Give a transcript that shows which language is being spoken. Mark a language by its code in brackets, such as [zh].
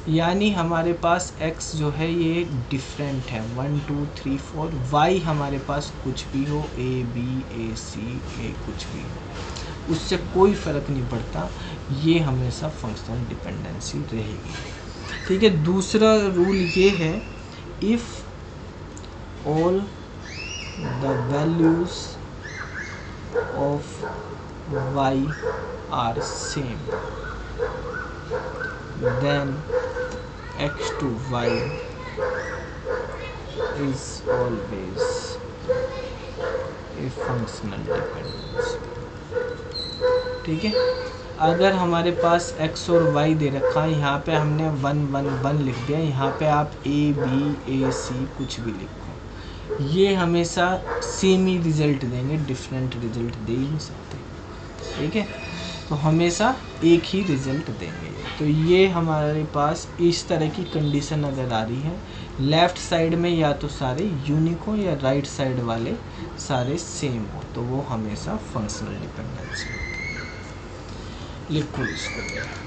[hi] यानी हमारे पास x जो है ये डिफरेंट है, 1 2 3 4, y हमारे पास कुछ भी हो, a b a c a कुछ भी हो, उससे कोई फ़र्क नहीं पड़ता, ये हमेशा फंक्शनल डिपेंडेंसी रहेगी, ठीक है। दूसरा रूल ये है, [en] if all the values of y are same then x to y is always a functional dependence, [hi] ठीक है। अगर हमारे पास x और y दे रखा है, यहाँ पे हमने 1 1 1 लिख दिया, यहाँ पे आप a b a c कुछ भी लिखो, ये हमेशा सेम ही रिजल्ट देंगे, डिफरेंट रिजल्ट दे ही नहीं सकते, ठीक है। तो हमेशा एक ही रिजल्ट देंगे। तो ये हमारे पास इस तरह की कंडीशन अगर आ रही है, लेफ़्ट साइड में या तो सारे यूनिक हो या राइट साइड वाले सारे सेम हो, तो वो हमेशा फंक्शनल डिपेंडेंसी होती है। लिखो इसको।